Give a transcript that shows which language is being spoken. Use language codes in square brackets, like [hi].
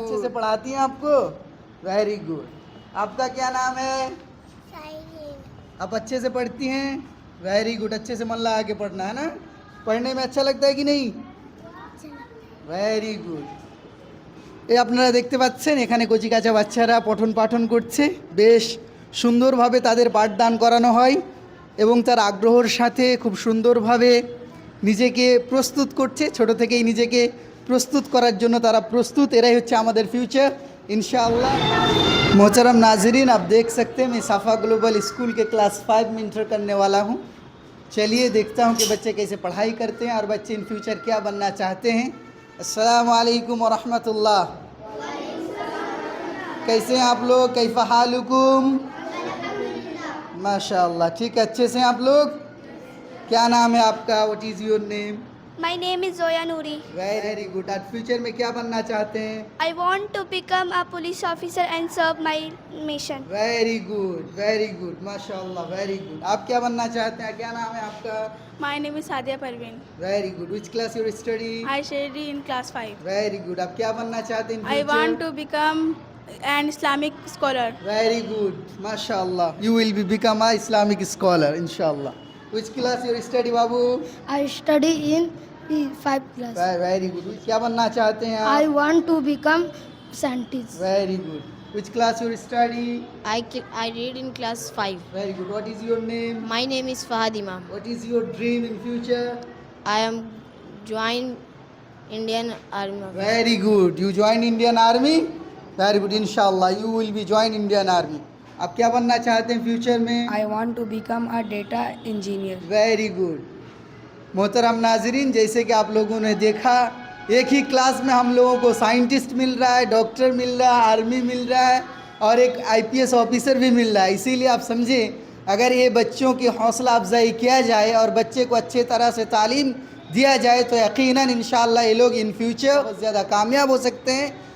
[hi] अच्छे से पढ़ाती हैं आपको? [en] Very good. [hi] आपका क्या नाम है? आप अच्छे से पढ़ती हैं? Very good. अच्छे से मन लगा के पढ़ना है ना. पढ़ने में अच्छा लगता है कि नहीं? [en] Very good. [bn] এই আপনারা দেখতে পাচ্ছেন এখানে কচিকাচা বাচ্চারা পঠন পাঠন করছে. বেশ সুন্দরভাবে তাদের পাঠদান করানো হয় এবং তার আগ্রহের সাথে খুব সুন্দরভাবে নিজেকে প্রস্তুত করছে. ছোট থেকেই নিজেকে প্রস্তুত করার জন্য তারা প্রস্তুত. এরাই হচ্ছে আমাদের ফিউচার, इंशाअल्लाह. [hi] मोहतरम नाजरीन, आप देख सकते हैं मैं साफ़ा ग्लोबल स्कूल के क्लास 5 में इंटर करने वाला हूँ. चलिए देखता हूँ कि बच्चे कैसे पढ़ाई करते हैं और बच्चे [en] in future [hi] क्या बनना चाहते हैं. अस्सलामु अलैकुम व रहमतुल्लाह. कैसे हैं आप लोग? [ar] कैफा हालुकुम? [hi] माशाअल्लाह. ठीक है, अच्छे से हैं आप लोग? क्या नाम है आपका? [en] What is your name? My name is Zoya Noori. Very good. [hi] आज फ्यूचर में क्या बनना चाहते हैं? [en] I want to become a police officer and serve my mission. Very good, very good, [hi] माशाअल्लाह. Very good. आप क्या बनना चाहते हैं? क्या नाम है आपका? [en] My name is Sadia Parveen. Very good. Which class you study? I study in class 5. Very good. [hi] आप क्या बनना चाहते हैं? [en] I want to become an Islamic scholar. Very good, माशाअल्लाह. You will be become a Islamic scholar, इंशाअल्लाह. Which class you study बाबू? I study in 5 class. Very good. [hi] क्या बनना चाहते हैं [en] I [hi] आप? [en] want to become scientist. Very good. Which class you study? I read in class 5. Very good. What is your name? My name is Fahad Imam. What is your dream in future? I am join Indian Army. Very good. You join Indian Army? Very good. Inshallah, you will be join Indian Army. [hi] आप क्या बनना चाहते हैं future में? [en] I want to become a data engineer. Very good. [hi] मोहतरम नाजरीन, जैसे कि आप लोगों ने देखा, एक ही क्लास में हम लोगों को साइंटिस्ट मिल रहा है, डॉक्टर मिल रहा है, आर्मी मिल रहा है और एक IPS ऑफिसर भी मिल रहा है. इसीलिए आप समझें अगर ये बच्चों की हौसला अफजाई किया जाए और बच्चे को अच्छे तरह से तालीम दिया जाए तो यकीनन इंशाअल्लाह ये लोग [en] in future [hi] बहुत ज़्यादा कामयाब हो सकते हैं।